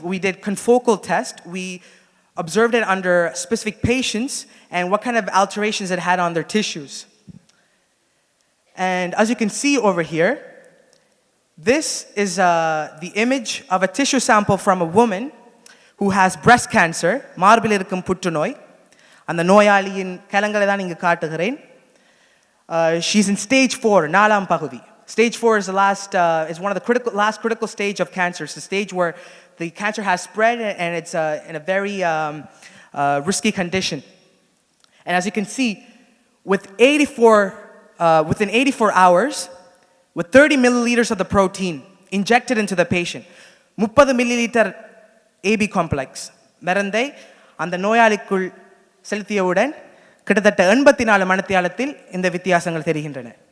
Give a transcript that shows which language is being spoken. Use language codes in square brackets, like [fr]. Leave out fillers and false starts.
[en] We did confocal test. We observed it under specific patients and what kind of alterations it had on their tissues. And as you can see over here, this is the image of a tissue sample from a woman who has breast cancer, [ta] மார்பில் இருக்கும் புற்றுநோய். அந்த நோயாளியின் கலங்களை தான் இங்கு காட்டுகிறேன். [en] She's in stage 4, [ta] நாலாம் பகுதி. [en] Stage 4 is is one of the last critical stage of cancer. It's the stage where the cancer has spread and it's in a very risky condition. And as you can see, within 84 hours, with 30 milliliters of the protein injected into the patient, 30 milliliter AB complex [ta] மருந்தை அந்த நோயாளிக்குள் செலுத்தியவுடன் கிட்டத்தட்ட 84 மணித்தியாலத்தில் இந்த வித்தியாசங்கள் தெரிகின்றன.